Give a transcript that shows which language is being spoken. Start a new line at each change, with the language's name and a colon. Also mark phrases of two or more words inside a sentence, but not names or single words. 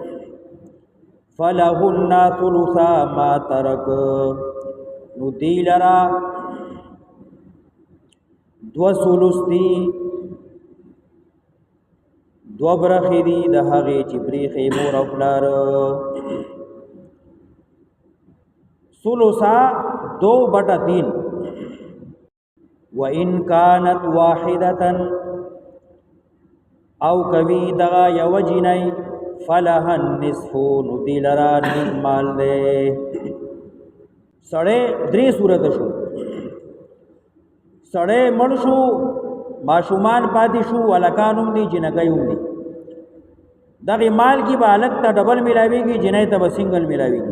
Arabic: فلهن ثلثا ما ترک،
Pashto: نو دی لرا 2 ثلث دي، 2 برخې دي د هغې چې پرېښې مور او پلار. ثلثا 2/3.
Arabic: وإن كانت واحدة،
Pashto: او کوي دغه یو جنۍ
Arabic: فلها النصف
Pashto: نو دی لرا نیم مال دے. سړی درې صورت شو، سړی مړ شو، ماشومان پاتې شو، هلکان هم دي جنکۍ هم دي. دغې مال کې به هلک ته ډبل میلاویږي، جنۍ ته به سنګل میلاویږي.